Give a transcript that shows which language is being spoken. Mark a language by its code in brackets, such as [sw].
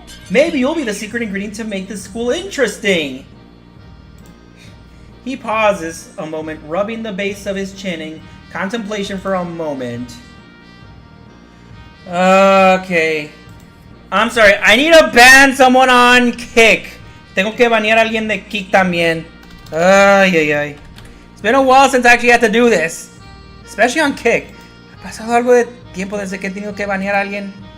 [en] Maybe you'll be the secret ingredient to make this school interesting. He pauses a moment, rubbing the base of his chin in contemplation for a moment. Okay. I'm sorry, I need to ban someone on Kick. [es] Tengo que banear a alguien de Kick también. Ay. [en] It's been a while since I actually had to do this. Especially on Kick. [es] Ha pasado algo de tiempo desde que he tenido que banear a alguien.